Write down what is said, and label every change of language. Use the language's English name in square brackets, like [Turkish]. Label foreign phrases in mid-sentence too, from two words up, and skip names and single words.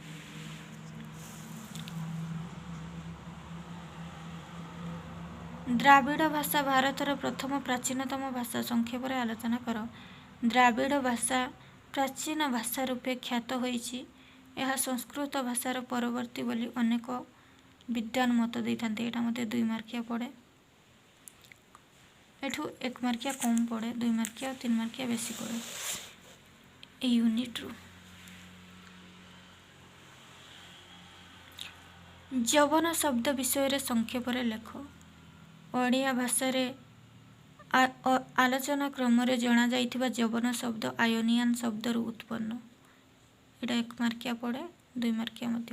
[Odia] ଦ୍ରାବିଡ଼ ଭାଷା ଭାରତର ପ୍ରଥମ ପ୍ରାଚୀନତମ ଭାଷା। ସଂକ୍ଷେପରେ ଆଲୋଚନା କର। ଦ୍ରାବିଡ଼ ଭାଷା ପ୍ରାଚୀନ ଭାଷା ରୂପେ ଖ୍ୟାତ ହୋଇଛି। ଏହା ସଂସ୍କୃତ ଭାଷାର ପରବର୍ତ୍ତୀ ବୋଲି ଅନେକ ବିଦ୍ୱାନ ମତ ଦେଇଥାନ୍ତି। ଏଇଟା ମଧ୍ୟ 2 ମାର୍କିଆ ପଡ଼େ। ଏଠୁ 1 ମାର୍କିଆ କମ ପଡ଼େ, 2 ମାର୍କିଆ ଔର 3 ମାର୍କିଆ ବେଶି ପଡ଼େ ଏ ୟୁନିଟ ରୁ। ଯବନ ଶବ୍ଦ ବିଷୟରେ ସଂକ୍ଷେପରେ ଲେଖ। ଓଡ଼ିଆ ଭାଷାରେ ଆଲୋଚନା କ୍ରମରେ ଜଣାଯାଇଥିବା ଯବନ ଶବ୍ଦ ଆୟନିଆନ ଶବ୍ଦରୁ ଉତ୍ପନ୍ନ। ଏଇଟା 1 ମାର୍କିଆ ପଡ଼େ, 2 ମାର୍କିଆ ମଧ୍ୟ।